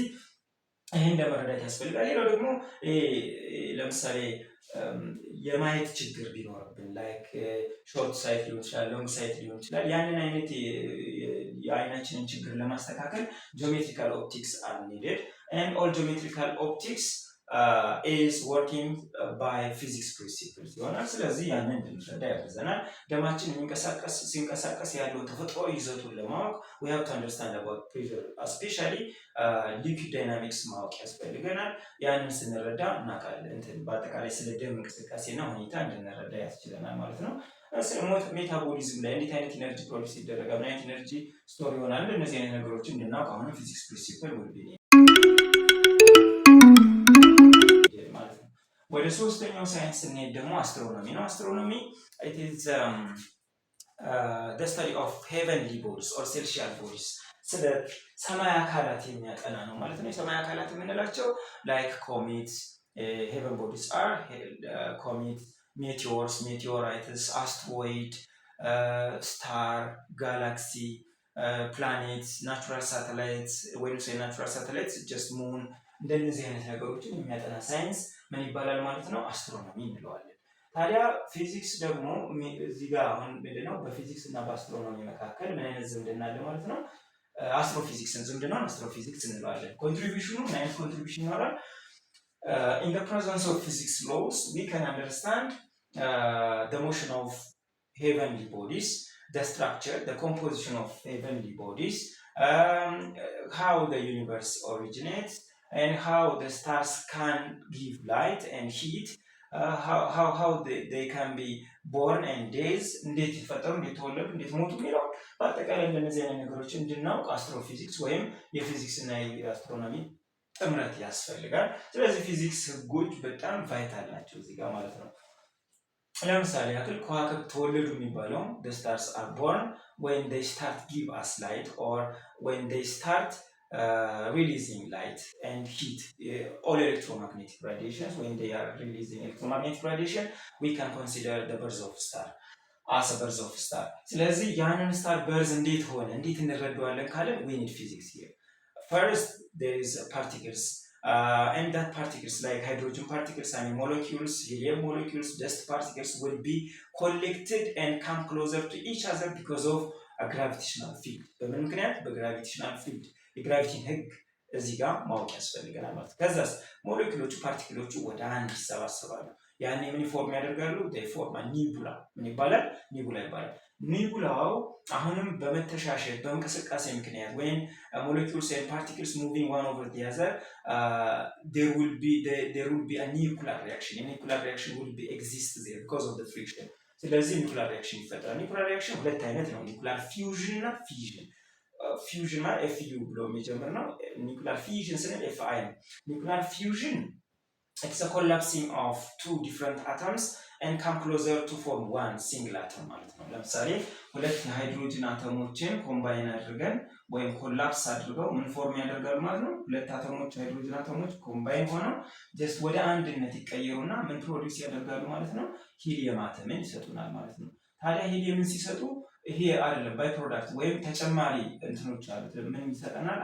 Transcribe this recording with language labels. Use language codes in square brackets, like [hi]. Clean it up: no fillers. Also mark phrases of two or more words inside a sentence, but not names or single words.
[am] ይህን ለመረዳት ያስፈልጋል። ሌላው ደግሞ ለምሳሌ የማየት ችግር ቢኖርብን [en] like short sight [am] ሊሆን ይችላል፣ [en] long sight [am] ሊሆን ይችላል። ያንን አይነት የአይናችንን ችግር [en] ለማስተካከል geometrical optics are needed and all geometrical optics is working by physics principles [am] ይሆናል። ስለዚህ ያንን እንድንረዳ ያግዘናል። ደማችን ሲንቀሳቀስ ያለው ተፈጥሮ ይዘቱን ለማወቅ [en] we have to understand about pressure, especially liquid dynamics [am] ማወቅ ያስፈልገናል። ያንን ስንረዳ እናውቃለን በአጠቃላይ ስለ ደም እንቅስቃሴና ሁኔታ እንድንረዳ ያስችለናል ማለት ነው። ሜታቦሊዝም ላይ እንዴት አይነት [en] energy produce [am] ይደረጋል፣ ምን አይነት [en] energy store [am] ይሆናል፣ እነዚህ አይነት ነገሮችን እንድናውቅ አሁንም [en] physics principle will be [am] ወደ ሶስተኛው ሳይንስ ስንሄድ ደግሞ አስትሮኖሚ ነው። አስትሮኖሚ [en] it is the study of heavenly bodies or celestial bodies [am] ስለ ሰማይ አካላት የሚያጠና ነው ማለት ነው። የሰማይ አካላት የምንላቸው [en] like comets, heaven bodies are comet, meteors, meteorites, asteroid, star, galaxy, planets, natural satellites. when you say natural satellites just moon [am] እንደነዚህ አይነት ነገሮችን የሚያጠና ሳይንስ ምን ይባላል ማለት ነው? አስትሮኖሚ እንለዋለን። ታዲያ ፊዚክስ ደግሞ እዚህ ጋር አሁን ምንድነው በፊዚክስ እና በአስትሮኖሚ መካከል ምን አይነት ዝምድና አለ ማለት ነው? አስትሮፊዚክስን ዝምድናውን አስትሮፊዚክስ እንለዋለን። ኮንትሪቢዩሽኑ ምን አይነት ኮንትሪቢዩሽን ይኖራል? [en] in the presence of physics laws we can understand the motion of heavenly bodies, the structure, the composition of heavenly bodies, how the universe originates, and how the stars can give light and heat, how they can be born and days, [am] እንዴት ይፈጠሩ፣ እንዴት ተወለዱ፣ እንዴት ሞቱ የሚለው በአጠቃላይ እንደነዚህ አይነት ነገሮች እንድናውቅ አስትሮፊዚክስ ወይም የፊዚክስ እና የአስትሮኖሚ ጥምረት ያስፈልጋል። ስለዚህ ፊዚክስ ህጎች በጣም ቫይታል ናቸው እዚህ ጋር ማለት ነው። ለምሳሌ ያክል ከዋክብት ተወለዱ የሚባለው [en] the stars are born when they start give us light or when they start releasing light and heat, all electromagnetic radiations. when they are releasing electromagnetic radiation we can consider the birth of star as a birth of star. [am] ስለዚህ ያንን [en] star birth [am] እንዴት ሆነ እንዴት እንረዳዋለን ካለ [en] we need physics here. First there is particles and that particles like hydrogen particles and molecules, helium molecules, dust particles will be collected and come closer to each other because of a gravitational field. [am] በምን ምክንያት? [en] በgravitational field [am] የግራቪቲን ህግ እዚህ ጋር ማወቅ ያስፈልገናል ማለት ነው። ከዛስ ሞሌኩሎቹ ፓርቲክሎቹ ወደ አንድ ይሰባሰባሉ። ያኔ ምን ፎርም ያደርጋሉ? [en] they form a nebula. [am] ምን ይባላል? ኒቡላ ይባላል። ኒቡላው አሁንም በመተሻሸት በእንቅስቃሴ ምክንያት [en] when molecules and particles moving one over the other there will be a nuclear reaction. A nuclear reaction will be exist there because of the friction. [am] ስለዚህ [en] nuclear reaction [am] ይፈጠራል። [en] nuclear reaction [am] ሁለት አይነት ነው፣ [en] nuclear fusion [am] እና ፊዥን። ፊውዥን ማለት ኤፍዩ ብሎ የሚጀምር ነው። [en] nuclear fission [am] ስንል ኤፍአይ ነው። [en] nuclear fusion it's a collapsing of two different atoms and come closer to form one single atom [am] ማለት ነው። ለምሳሌ ሁለት የሃይድሮጅን አተሞችን ኮምባይን አድርገን ወይም ኮላፕስ አድርገው ምን ፎርም ያደርጋሉ ማለት ነው? ሁለት አተሞች ሃይድሮጅን አተሞች ኮምባይን ሆነው ጀስት ወደ አንድነት ይቀየሩና ምን ፕሮዲውስ ያደርጋሉ ማለት ነው? ሂሊየም አተምን ይሰጡናል ማለት ነው። ታዲያ ሂሊየምን ሲሰጡ ይሄ አይደለም [en] by product [am] ወይም ተጨማሪ እንትኖች አሉት። ምን ይሰጠናል?